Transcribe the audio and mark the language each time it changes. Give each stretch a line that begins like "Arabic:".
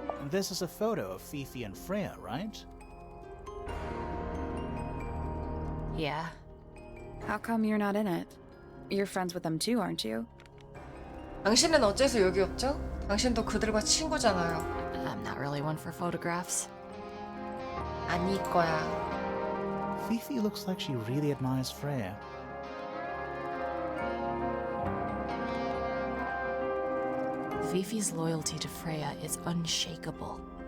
English: This is a photo of Fifi and Freya, right? Yeah. How come you're not in it? You're friends with them too, aren't you?
Korean: 당신은 어째서 여기 없죠? 당신도 그들과 친구잖아요.
English: I'm not really one for photographs.
Korean: 아닐 거야.
English: Fifi looks like she really admires Freya. Fifi's loyalty to Freya is unshakable.